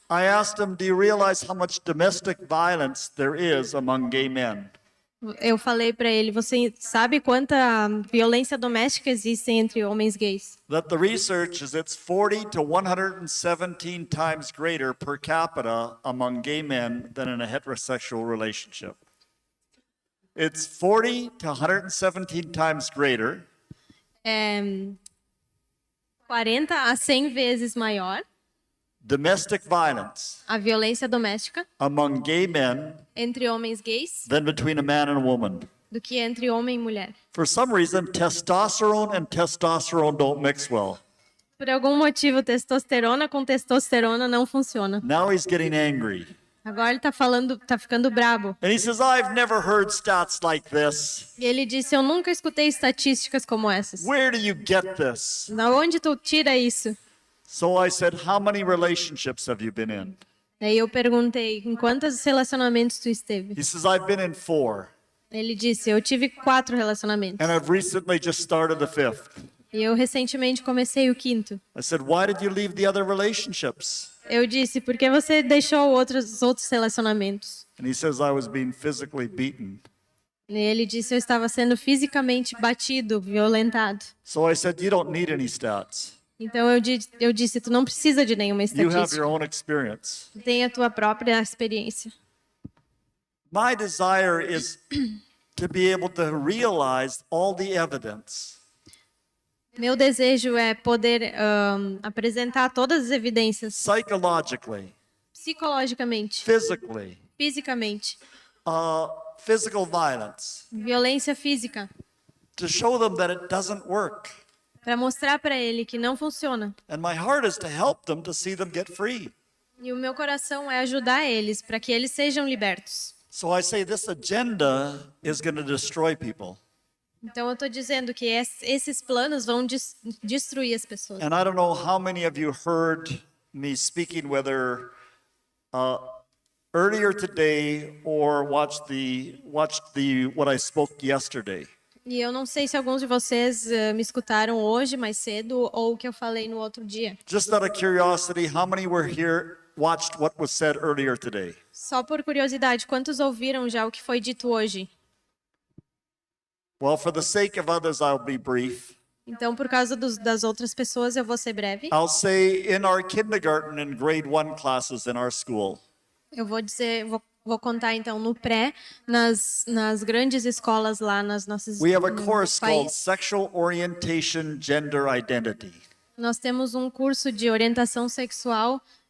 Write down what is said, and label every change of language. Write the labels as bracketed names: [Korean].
[English] I asked him, do you realize how much domestic violence there is among gay men? [Portuguese] Eu falei para ele, você sabe quanta violência doméstica existe entre homens gays? [English] That the research is it's 40 to 117 times greater per capita among gay men than in a heterosexual relationship. It's 40 to 117 times greater [Portuguese] 40 a 100 vezes maior [English] domestic violence [Portuguese] a violência doméstica [English] among gay men [Portuguese] entre homens gays [English] than between a man and a woman. [Portuguese] do que entre homem e mulher. [English] For some reason, testosterone and testosterone don't mix well. [Portuguese] Por algum motivo, testosterona com testosterona não funciona. [English] Now he's getting angry. [Portuguese] Agora ele tá ficando brabo. [English] And he says, I've never heard stats like this. [Portuguese] E ele disse, eu nunca escutei estatísticas como essas. [English] Where do you get this? [Portuguese] Da onde tu tira isso? [English] So I said, how many relationships have you been in? [Portuguese] Daí eu perguntei, em quantos relacionamentos tu esteve? [English] He says, I've been in 4. [Portuguese] Ele disse, eu tive 4 relacionamentos. [English] And I've recently just started the 5th. [Portuguese] E eu recentemente comecei o 5º. [English] I said, why did you leave the other relationships? [Portuguese] Eu disse, por que você deixou os outros relacionamentos? [English] And he says, I was being physically beaten. [Portuguese] E ele disse, eu estava sendo fisicamente batido, violentado. [English] So I said, you don't need any stats. [Portuguese] Então eu disse, tu não precisa de nenhuma [English] You have your [Portuguese] estatística. [English] own experience. [Portuguese] Tu tem a tua própria experiência. [English] My desire is to be able to realize all the evidence [Portuguese] Meu desejo é poder apresentar todas as evidências [English] psychologically, [Portuguese] psicologicamente, [English] physically, [Portuguese] fisicamente, [English] physical violence, [Portuguese] violência física, [English] to show them that it doesn't work. [Portuguese] para mostrar para ele que não funciona. [English] And my heart is to help them to see them get free. [Portuguese] E o meu coração é ajudar eles para que eles sejam libertos. [English] So I say this agenda is going to destroy people. [Portuguese] Então eu estou dizendo que esses planos vão destruir as pessoas. [English] And I don't know how many of you heard me speaking, whether earlier today or watched what I spoke yesterday. [Portuguese] E eu não sei se alguns de vocês me escutaram hoje mais cedo ou o que eu falei no outro dia. [English] Just out of curiosity, how many were here, watched what was said earlier today? [Portuguese] Só por curiosidade, quantos ouviram já o que foi dito hoje? [English] Well, for the sake of others, I'll be brief. [Portuguese] Então, por causa das outras pessoas, eu vou ser breve. [English] I'll say in our kindergarten and grade 1 classes in our school, [Portuguese] Eu vou dizer, vou contar então no pré, nas grandes escolas lá nas nossas [English] we have a [Portuguese] no [English] course called [Portuguese] país. [English] Sexual Orientation Gender Identity. [Portuguese] Nós temos um curso de orientação sexual